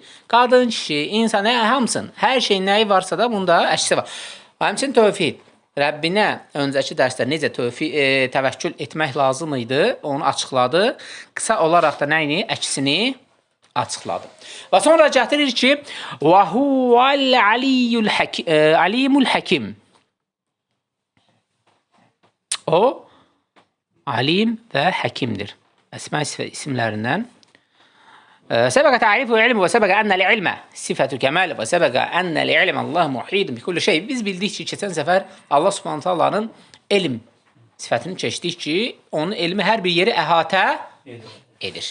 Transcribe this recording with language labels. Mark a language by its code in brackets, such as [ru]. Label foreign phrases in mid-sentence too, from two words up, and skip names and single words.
[az] Qadın, kişi, insan, hamısın. Hər şeyin nəyi varsa da bunda əksi var. Həmçinin tövhid. Rəbbinə öncəki dərsdə necə təvəkkül etmək lazım idi, onu açıqladı. Qısa olaraq da nəyini? Əksini açıqladı. Və sonra gətirir ki, [ar] وَهُوَ الْعَلِيمُ الْحَكِيمُ. [az] O, alim və həkimdir. Əsma isimlərindən. [ar] سبق تعريف العلم وسبق أن العلم صفة كمال وسبق أن علم الله محيط بكل شيء. [az] Biz bildik ki, keçən səfər Allah [ar] سبحانه وتعالى [az] elm sifətini keçdik ki, onun elmi hər bir yeri əhatə edir.